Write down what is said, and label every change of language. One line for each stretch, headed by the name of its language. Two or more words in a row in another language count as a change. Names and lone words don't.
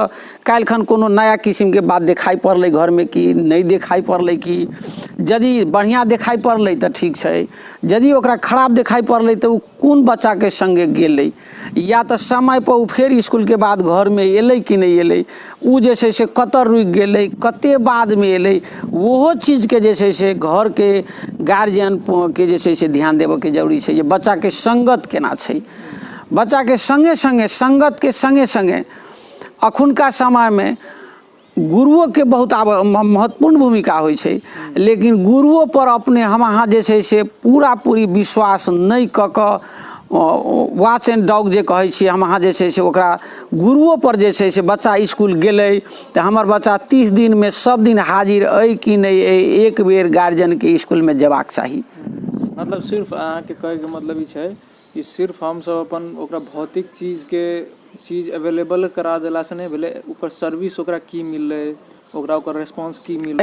Maithili: काल्हिखन कोनो नया किस्म के बात दिखाई पड़लै घर में कि नहीं दिखाई पड़लै, कि यदि बढ़िया दिखाई पड़लै तऽ ठीक छै, यदि ओकरा खराब दिखाई पड़लै तऽ उ कोन बच्चा के संगे गेलै, या तो समय पर उ फेर स्कूल के बाद घर में एलै कि नहीं एलै, उ जे छै से कतऽ रुकि गेलै, कते बाद में एलै, ओहो चीज के जे छै से घर के गार्जियन के जे छै से ध्यान देबऽ के जरूरी छै, जे बच्चा के संगत केना छै। बच्चा के संगे संगे संगत के संगे संगे अखुनका समय में गुरुओं के बहुत महत्वपूर्ण भूमिका होइ छै, लेकिन गुरुओं पर अपने हम अहाँ जे छै से पूरा पूरी विश्वास नहीं कऽ कऽ
English: watch and dog
Maithili: जे कहै छियै हम अहाँ जे छै से ओकरा गुरुओं पर जे छै से बच्चा स्कूल गेलै तऽ हमर बच्चा 30 दिन में सब दिन हाजिर अइ कि नहीं अइ, एक बेर गार्जियन के स्कूल में जेबाक चाही। मतलब सिर्फ अहाँ के कहे के मतलब ई छै कि सिर्फ हम सब अपन ओकरा भौतिक चीज अवेलेबल करा देला से नहीं भेलै, ओकर सर्विस ओकरा की मिललै, ओकरा ओकर रेस्पॉन्स की मिललै,